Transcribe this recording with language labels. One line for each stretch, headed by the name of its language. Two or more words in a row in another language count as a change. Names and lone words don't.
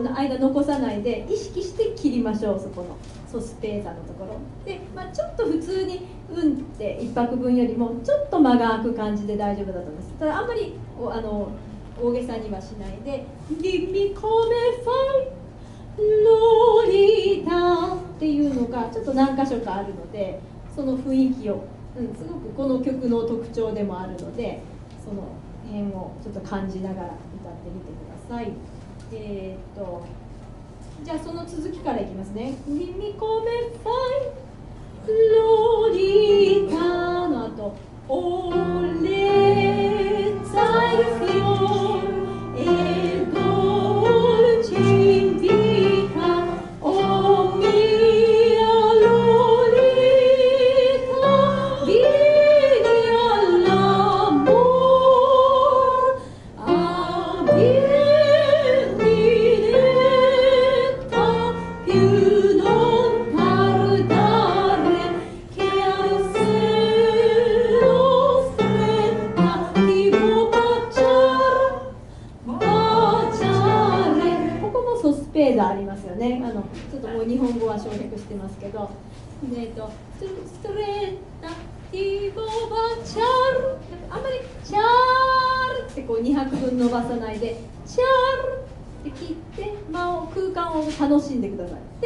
Japanese: 間残さないで意識して切りましょう。そこのソスペーザのところで、ちょっと普通に「うん」って一拍分よりもちょっと間が空く感じで大丈夫だと思います。ただあんまり大げさにはしないで
Italian: 「dimmi come fai Lolita」
Japanese: っていうのがちょっと何箇所かあるので、その雰囲気を、すごくこの曲の特徴でもあるので、その辺をちょっと感じながら歌ってみてください。じゃあその続きからいきますね。
Italian: 「dimmi come fai Lolita」
Japanese: の後
Italian: 「olezza il fior e dolce in vita o mia Lolita vieni all'amor avviennetta più non tardare che al seno stretta ti vuoi baciare。
Japanese: ここもソスペーザーありますよね。ちょっともう日本語は省略してますけど、
Italian: stretta ti vo' baciar,
Japanese: あんまりチャールってこう2拍分伸ばさないでチャールって切って空間を楽しんでください。